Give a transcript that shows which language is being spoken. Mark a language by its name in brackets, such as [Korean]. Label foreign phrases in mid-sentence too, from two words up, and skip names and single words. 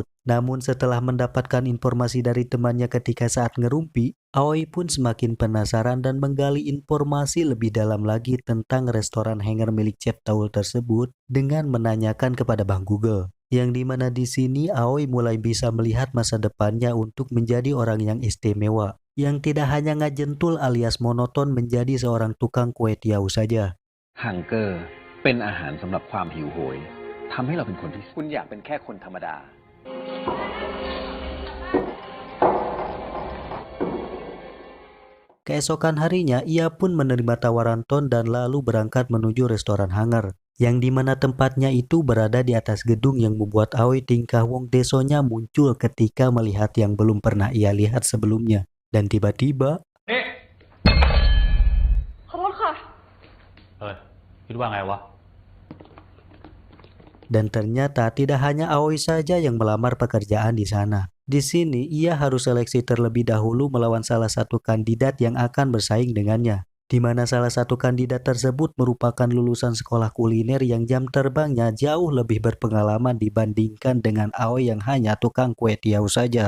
[Indonesian] Namun setelah mendapatkan informasi dari temannya ketika saat ngerumpi, Aoi pun semakin penasaran dan menggali informasi lebih dalam lagi tentang restoran Hanger milik Chef Paul tersebut dengan menanyakan kepada Bang Google. Yang dimana di sini Aoi mulai bisa melihat masa depannya untuk menjadi orang yang istimewa, yang tidak hanya ngajentul alias monoton menjadi seorang tukang kue tiaw saja. [Thai] ฮังเกอร์เป็นอาหารสำหรับความหิวโหยทำให้เราเป็นคนที่คุณอยากเป็นแค่คนธรรมดา [Indonesian] Keesokan harinya ia pun menerima tawaran Ton dan lalu berangkat menuju restoran Hanger, yang dimana tempatnya itu berada di atas gedung yang membuat Aoi tingkah [Javanese] wong desonya [Indonesian] muncul ketika melihat yang belum pernah ia lihat sebelumnya. Dan tiba-tiba [Thai] ขอโทษค่ะ คิดว่าไงวะ [Indonesian] Dan ternyata tidak hanya Aoi saja yang melamar pekerjaan di sana. Di sini ia harus seleksi terlebih dahulu melawan salah satu kandidat yang akan bersaing dengannya, di mana salah satu kandidat tersebut merupakan lulusan sekolah kuliner yang jam terbangnya jauh lebih berpengalaman dibandingkan dengan Aoi yang hanya tukang kue tiaw saja.